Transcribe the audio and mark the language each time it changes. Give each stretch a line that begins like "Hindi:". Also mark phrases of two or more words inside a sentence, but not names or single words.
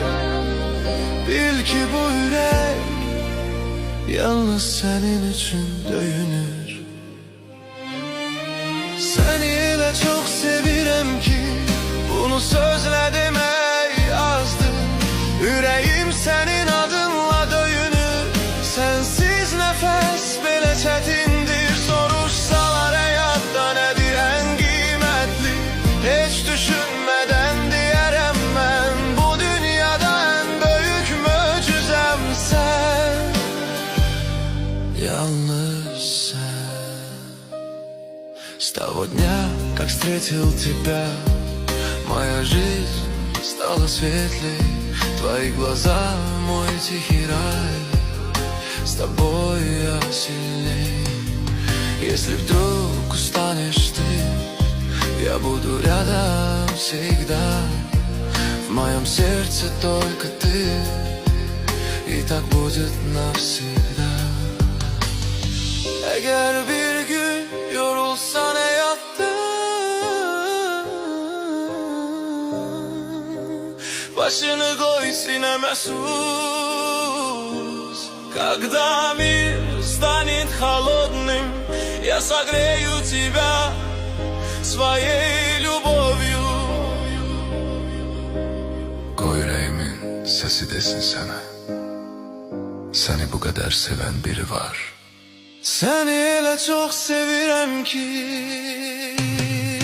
Azerbaijani: Bil ki bu yürek yalnız senin için döyünür. Seni öyle çok sevirem ki bunu sözle demək azdır. Yüreğim senin adınla döyünür. Sensiz nefes belə çətindir. Soruşsalar həyatda nədir ən qiymətli, heç düşünmədən deyərəm mən, bu dünyada ən böyük möcüzəm sen, yalnız sen.
Russian: С того дня, как встретил тебя, моя жизнь стала светлей. Твои глаза, мой тихий рай, с тобой я сильней. Если вдруг устанешь ты, я буду рядом всегда. В моем сердце только ты, и так будет навсегда.
Turkish: Eğer bir gün yorulsan hayatta, başını koy sineme sus.
Russian: Когда мир станет холодным, я согрею тебя своей любовью.
Turkish: Koy yüreğimin sesi desin sana, seni bu kadar seven biri var.
Azerbaijani: Seni öyle çok sevirem ki